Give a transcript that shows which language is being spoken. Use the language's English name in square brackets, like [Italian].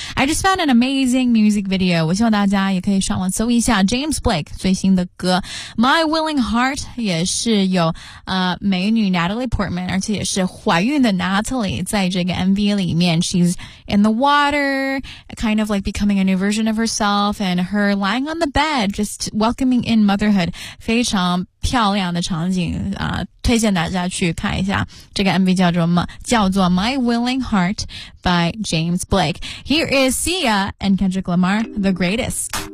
[English] I just found an amazing music video. [Chinese] 我希望大家也可以上网搜一下 James Blake 最新的歌 My Willing Heart， 也是有美女 Natalie Portman， 而且也是怀孕的 Natalie 在这个 MV 里面。 [English] She's in the water, kind of like becoming a new version of herself. And her lying on the bed, just welcoming in motherhood. [Chinese] 非常漂亮的场景、推荐大家去看一下。这个 MV 叫做 My Willing Heart by James Blake. [English] Here is Sia and Kendrick Lamar, The Greatest.